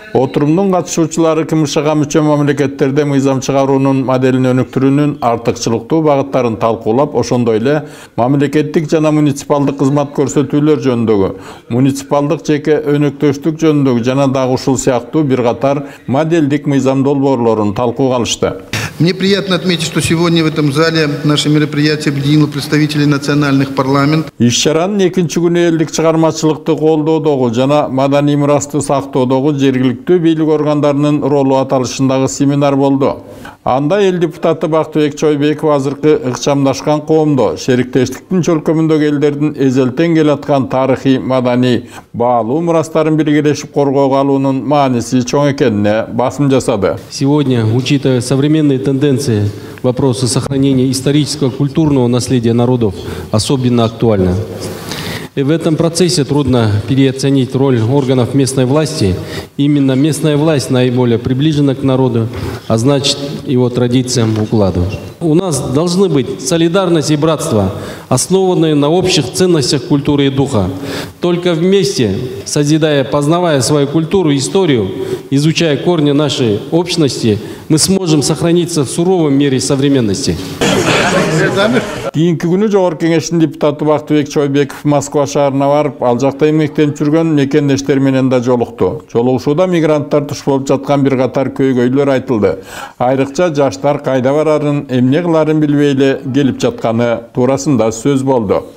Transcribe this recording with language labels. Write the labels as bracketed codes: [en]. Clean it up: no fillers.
[ky] Отурумдун катышуучулары КМШга мүчө мамлекеттерде мыйзам чыгаруунун моделин өнүктүрүүнүн артыкчылыктуу багыттарын талкуулап, ошондой эле мамлекеттик жана муниципалдык кызмат көрсөтүүлөр жөнүндөгү, муниципалдык жеке өнөктөштүк жөнүндөгү жана дагы ушул сыяктуу бир катар моделдик мыйзам долбоорлорун талкууга алышты. [ru] Мне приятно отметить, что сегодня в этом зале наше мероприятие объединило представителей национальных парламентов. [ky] Иш-чаранын экинчи күнү элдик чыгармачылыкты колдоодогу жана маданий мурасты сактоодогу жергиликтүү бийлик органдарынын ролу аталышындагы семинар болду. Анда эл депутаты Бактыбек Чойбеков азыркы ыкчамдашкан коомдо шериктештиктин чөлкөмүндөгү элдердин эзелтен келаткан тарыхый маданий баалуу мурастарын биргелешип коргоого алуунун мааниси чоң экенине басым жасады. [ru] Сегодня, учитывая современные тенденции, вопросы сохранения исторического культурного наследия народов особенно актуальны. И в этом процессе трудно переоценить роль органов местной власти. Именно местная власть наиболее приближена к народу, а значит его традициям, укладу. У нас должны быть солидарность и братство, основанные на общих ценностях культуры и духа. Только вместе, созидая, познавая свою культуру и историю, изучая корни нашей общности, мы сможем сохраниться в суровом мире современности. [ky] Кийинки күнү Жогорку Кеңештин депутаты Бактыбек Чойбеков Москва шаарына барып, ал жакта эмгектенип жүргөн мекендештер менен да жолукту. Жолугушууда мигранттар туш болуп жаткан бир катар көйгөйлөр айтылды. Айрыкча жаштар кайда барарын, эмне кыларын билбей эле келип жатканы туурасында сөз болду.